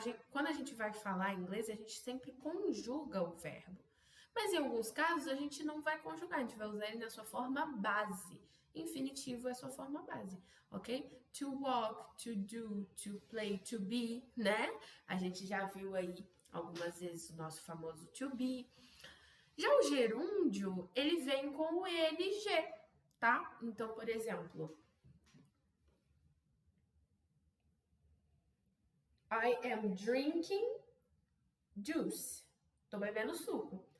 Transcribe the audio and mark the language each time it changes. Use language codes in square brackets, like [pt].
[pt] Quando a gente vai falar em inglês, a gente sempre conjuga o verbo. Mas em alguns casos a gente não vai conjugar, a gente vai usar ele na sua forma base. Infinitivo é a sua forma base, ok? [en] To walk, to do, to play, to be, né? [pt] A gente já viu aí algumas vezes o nosso famoso to be. Já o gerúndio, ele vem com o ENG, tá? Então, por exemplo, [en] I am drinking juice. [pt] Tô bebendo suco.